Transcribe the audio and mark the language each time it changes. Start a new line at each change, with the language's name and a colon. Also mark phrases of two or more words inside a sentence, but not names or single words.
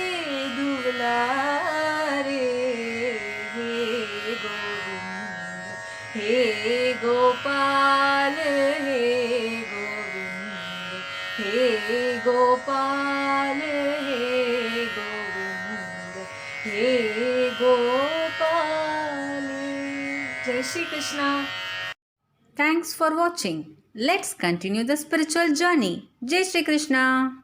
Hindi: दुलारे हे गोविंद हे गोपाल हे गोविंद हे गोपाल हे गोविंद हे गोपाल जय श्री कृष्ण
English: Thanks for watching. Let's continue the spiritual journey.
Hindi: जय श्री कृष्ण.